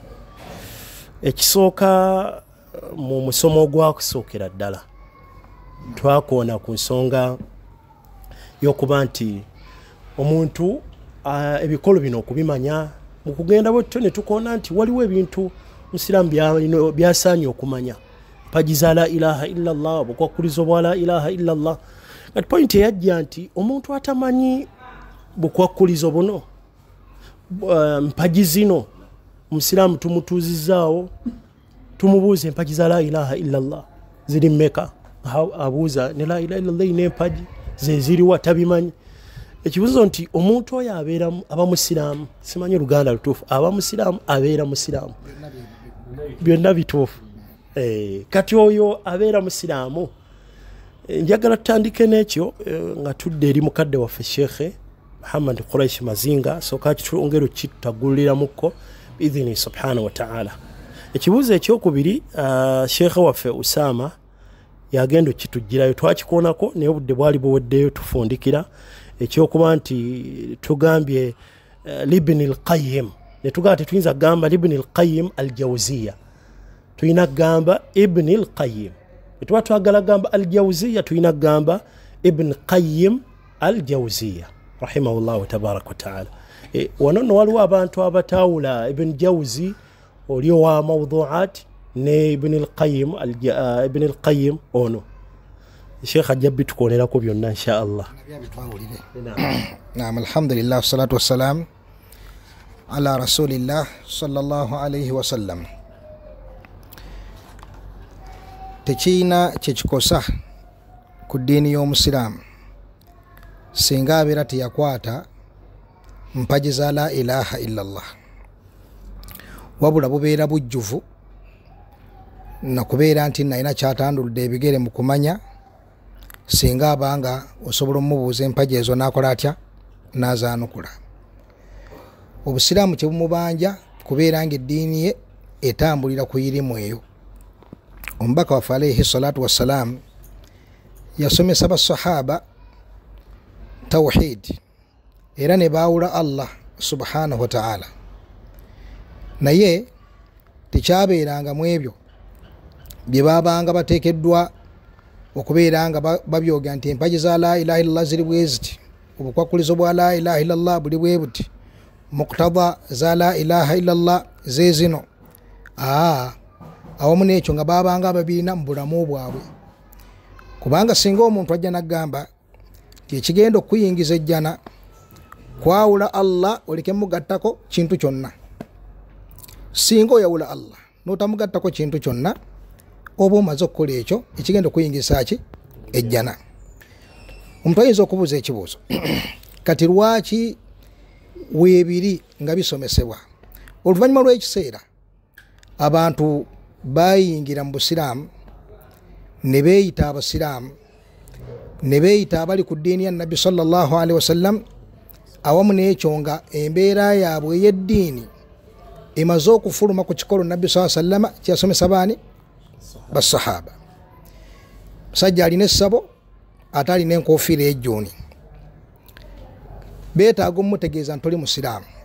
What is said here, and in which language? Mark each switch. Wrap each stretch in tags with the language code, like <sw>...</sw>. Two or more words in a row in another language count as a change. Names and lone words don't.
<lg>Ekisooka mu musomo ogwakusookera ddala twakoona ku nsonga y'okuba nti omuntu ebikolo bino okubimanya mu kugenda bwetyo ne tukoona nti waliwo ebintu musiraamu byasaanye okumanya, mpaji za</lg> <ar>لا إله إلا الله,</ar> <lg>obukwakulizo bwa</lg> <ar>لا إله إلا الله.</ar> <lg>Kati point eyajja nti omuntu atamanyi bukwakulizo buno mpaji zino omusiraamu tumutuuzizaawo tumubuuze empaji za</lg> <ar>لا إله إلا الله</ar> <lg>ziri mmeka, abuuza ne</lg> <ar>لا إله إلا الله</ar> <lg>n'empaji ze ziriwa tabimanyi. Ekibuuzo nti omuntu oyo aba musiraamu, simanyi Luganda lutuufu, aba musiraamu abeera musiraamu, byonna bituufu. Kati oyo abeera musiraamu, njagala tutandike n'ekyo nga tudde eri mukadde waffe Sheikh Muhammad Quraish Mazinga sooka kitwongera kitutaguliramuko</lg> <ar>بإذنه سبحانه وتعالى.</ar> <lg>Ekibuuzo ekyokubiri Sheikh waffe Usama yagenda okitujjirayo, twakikoonako naye obudde bwali buweddeyo tufundikira ekyokuba nti tugambye Ibn al-Qayyim, ne tugamba tetuyinza kugamba Ibn al-Qayyim al-Jawziyya, tuyina kugamba Ibn al-Qayyim. Etuba twagala kugamba al-Jawziyya tuyina kugamba Ibn Qayyim al-Jawziyya</lg> <ar>رحمه الله تبارك وتعالى.</ar> <lg>Wano nno waliwo abantu abataawula Ibn Jawzi oli owa mawdu'at ne Ibn al-Qayyim ono. Sheikh ajabbi tukonerako byonna</lg> <ar>إن شاء الله. نعم، الحمد لله والصلاة والسلام على رسول الله صلى الله عليه وسلم.</ar> <lg>Tekiina kyekikosa ku ddiini y'omusiraamu singa abeera teyakwata mpaji za</lg> <ar>لا إله إلا الله,</ar> <lg>wabula bubeera bujjuvu nakubeera nti nalina kyatanduludde ebigere mu kumanya, singa abanga osobola omubuuza empaji ezo nakola atya, nazaanukula. Obusiraamu kyebumubanja kubeera nga eddiini ye etambulira ku irimu eyo. Omubaka waffe</lg> <ar>عليه الصلاة والسلام</ar> <lg>yasomesa basahaba tawhid era ne baawula Allah</lg> <ar>سبحانه وتعالى,</ar> <lg>naye tekyabeeranga mu ebyo bye babanga bateekeddwa okubeera nga babyoga nti empaji za</lg> <ar>لا إله إلا الله</ar> <lg>ziri bwe ziti, obukwakulizo bwa</lg> <ar>لا إله إلا الله</ar> <lg>buli bwe buti, muqtada za</lg> <ar>لا إله إلا الله</ar> <lg>ze zino. Awamu n'ekyo nga babanga babirina mu bulamu bwabwe, kubanga singa omuntu ajja n'agamba nti ekigenda okuyingiza ejjana kwawula Allah oleke mugattako kintu kyonna. Singa oyawula Allah n'otamugattako kintu kyonna, oba omaze okukola ekyo ekigenda okuyingiza ki ejjana. Omuntu ayinza okubuuza ekibuuzo kati lwaki weebiri nga bisomesebwa? Oluvannyuma lw'ekiseera abantu bayingira mu busiraamu ne beeyita abasiraamu, ne beeyita abali ku ddiini ya nabbi</lg> <ar>صلى الله عليه وسلم,</ar> <lg>awamu n'ekyo nga embeera yaabwe ey'eddiini emaze okufuluma ku kikolo nabbi</lg> <ar>صلى الله عليه وسلم</ar> <lg>kyeyasomesa baani? Basahaba. Musajja alina essabo ate alina enkofiira ejjuuni, beetaaga omutegeeza ntoli musiraamu.</lg>